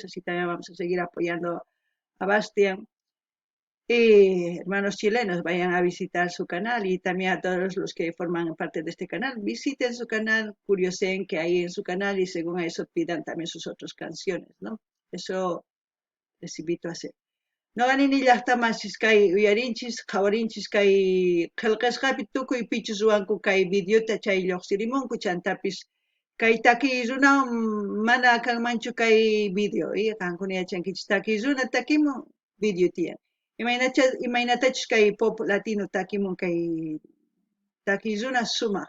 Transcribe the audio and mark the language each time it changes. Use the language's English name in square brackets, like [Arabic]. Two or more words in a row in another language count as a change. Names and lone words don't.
[Spanish] Así también vamos a seguir apoyando a Bastián. Y hermanos chilenos, vayan a visitar su canal y también a todos los que forman parte de este canal. Visiten su canal, curiosen qué hay en su canal y según eso pidan también sus otras canciones, ¿no? Eso les invito a hacer. [Quechua] No ganin ni llaqtamasis kay uyarinchis, qhawarinchis kay qillqasqapi tukuy pichus ruwanku kay videota chay lluqsirimunku chantapis kay takiy runa mana kanmanchu kay video, qankuna yachankichis takiy runa takimun video tiyan. Imaynatachus kay pop latino takimun kay takiy runa sumaq.